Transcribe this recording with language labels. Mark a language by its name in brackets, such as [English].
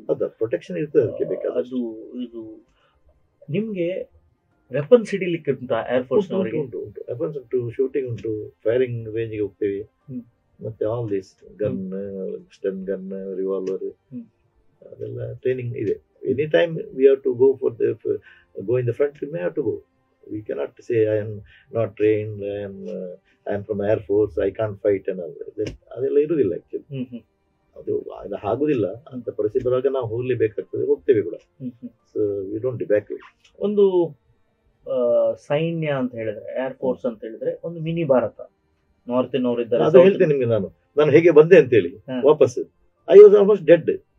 [Kannada] ಅದ ಪ್ರೊಟೆಕ್ಷನ್ ಇರ್ತದೆ ಅದಕ್ಕೆ ಬೇಕಾದ. ಅದು ಇದು ನಿಮ್ಗೆ ವೆಪನ್ಸ್ ಹಿಡಿಲಿಕ್ಕೆ ಉಂಟಾ ಏರ್ ಫೋರ್ಸ್ ನವರಿಗೆ? ಉಂಟು, ವೆಪನ್ಸ್ ಉಂಟು, ಶೂಟಿಂಗ್ ಉಂಟು, ಫೈರಿಂಗ್ ರೇಂಜ್ಗೆ ಹೋಗ್ತೇವೆ. ಮತ್ತೆ all this gun, stun gun, revolver, ಅದೆಲ್ಲ ಟ್ರೈನಿಂಗ್ ಇದೆ. [English] Any time we have to go for go in the front, we may have to go. We cannot say I am not trained, I am from Air Force, I can't fight and all that. [Kannada] ಅದೆಲ್ಲ ಇರುವುದಿಲ್ಲ actually. ಅದು ಆಗುದಿಲ್ಲ ಅಂತ ಪರಿಸ್ಥಿತಿ ಬರುವಾಗ ನಾವು ಹೋಗ್ಲೇಬೇಕಾಗ್ತದೆ, ಹೋಗ್ತೇವೆ ಕೂಡ. [English] So we don't debark. [Kannada] ಒಂದು ಸೈನ್ಯ ಅಂತ ಹೇಳಿದ್ರೆ, ಏರ್ ಫೋರ್ಸ್ ಅಂತ ಹೇಳಿದ್ರೆ ಒಂದು ಮಿನಿ ಭಾರತ. ನಾರ್ತಿನವರಿದ್ದಾರೆ, ಅದು ಹೇಳ್ತೇನೆ ನಿಮ್ಗೆ ನಾನು ಹೇಗೆ ಬಂದೆ ಅಂತೇಳಿ. ವಾಪಸ್ [English] I was almost dead.